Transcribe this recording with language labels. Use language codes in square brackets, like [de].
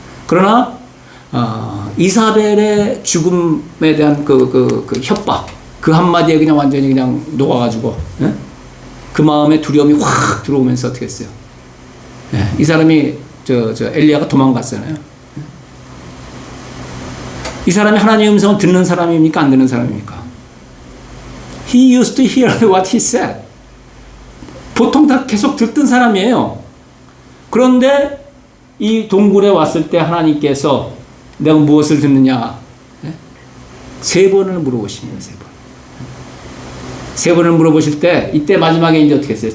[ko] 그러나 이사벨의 죽음에 대한 그 협박 그 한마디에 그냥 완전히 그냥 녹아가지고 그 마음에 두려움이 확 들어오면서 어떻게 했어요? 이 사람이 엘리야가 도망갔잖아요. 이 사람이 하나님의 음성을 듣는 사람입니까? 안 듣는 사람입니까? [en] He used to hear what he said. [ko] 보통 다 계속 듣던 사람이에요. 그런데 이 동굴에 왔을 때 하나님께서 내가 무엇을 듣느냐? 3번을 물어보십니다. 3번. 3번을 물어보실 때 이때 마지막에 이제 어떻게 했어요?